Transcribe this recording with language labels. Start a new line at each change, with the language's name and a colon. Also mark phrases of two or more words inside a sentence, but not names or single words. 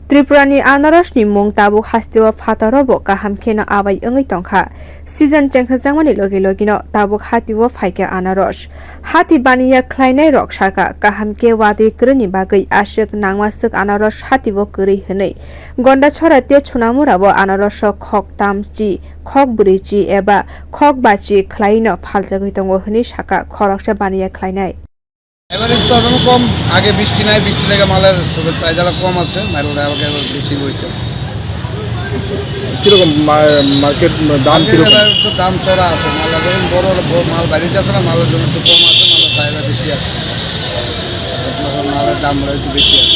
Kok Borok: Tripurani anarosni mung tabuk hastiwa fatorobo kaham kena abai engai tongkha season chengkhajangmani logi-logino tabuk hatiwo phaikya anaros hati baniya khlainai rok saka kaham ke wadi kroni bagai ashik nangmasuk anaros hatiwo kri hwnei gonda chora te chunamurabo anaros khok tamchi khok brichi eba khok bachi khlaino phaljagoi tongo hni saka khoroksa baniya khlainai
Bangla: এবারে তো এখন কম আগে বৃষ্টি নাই বৃষ্টি লেগে মালের চাহিদাটা কম আছে মালটা আবার বেশি হয়েছে কিরকম মার্কেট দাম কিরকম একটু দাম চড়া আছে মাল যখন বড় মাল বাড়িতে আছে না মালের জন্য একটু কম আছে মালের চাহিদা বেশি আছে মালের দাম একটু বেশি আছে